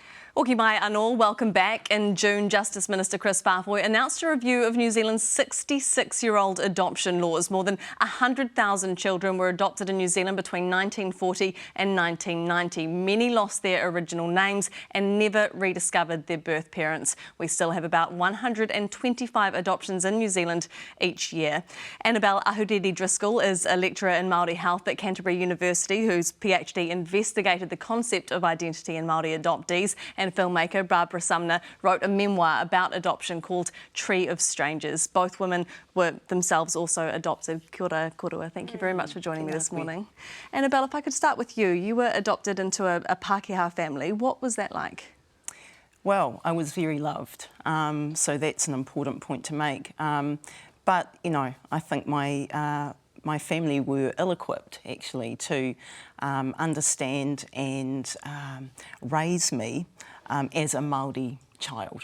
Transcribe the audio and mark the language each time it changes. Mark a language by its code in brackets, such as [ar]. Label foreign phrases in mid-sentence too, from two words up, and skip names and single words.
[mi] Oki mai anō, [en] welcome back. In June, Justice Minister Kris Faafoi announced a review of New Zealand's 66-year-old adoption laws. More than 100,000 children were adopted in New Zealand between 1940 and 1990. Many lost their original names and never rediscovered their birth parents. We still have about 125 adoptions in New Zealand each year. Annabel Ahuriri-Driscoll is a lecturer in Māori health at Canterbury University, whose PhD investigated the concept of identity in Māori adoptees. And filmmaker Barbara Sumner wrote a memoir about adoption called Tree of Strangers. Both women were themselves also adopted. [mi] Kia ora, korua. [en] Thank you very much for joining me this morning. Annabel, if I could start with you. You were adopted into a Pākehā family. What was that like? Well, I was very loved, so that's an important point to make. But, you know, I think my family were ill-equipped, actually, to understand and raise me as a Māori child.